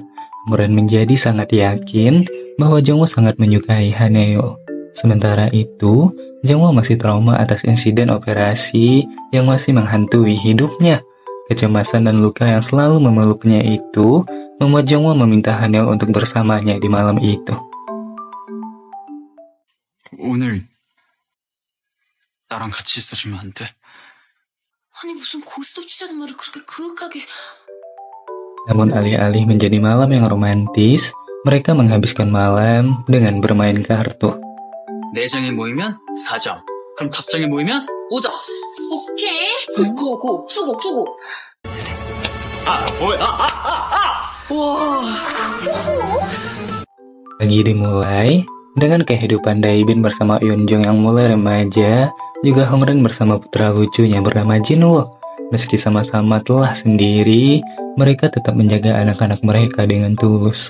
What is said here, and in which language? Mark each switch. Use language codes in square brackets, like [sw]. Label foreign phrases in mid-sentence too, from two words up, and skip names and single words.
[id] Hongren menjadi sangat yakin bahwa Jongwoo sangat menyukai Hanil. Sementara itu, Jongwoo masih trauma atas insiden operasi yang masih menghantui hidupnya. Kecemasan dan luka yang selalu memeluknya itu membuat Jongwoo meminta Hanil untuk bersamanya di malam itu. [ko] 오늘 나랑 같이 있어주면 안 돼? 아니 무슨 고스톱 치자는 말을 그렇게 그윽하게. [id] Namun alih-alih menjadi malam yang romantis, mereka menghabiskan malam dengan bermain kartu. [ko] 4장에 모이면 4점. 그럼 5장에 모이면 5점. 오케이. 고 수고. 와. [id] Pagi dimulai dengan kehidupan Daebin bersama Yeonjong yang mulai remaja, juga Hongren bersama putra lucunya bernama Jinwoo. Meski sama-sama telah sendiri, mereka tetap menjaga anak-anak mereka dengan tulus.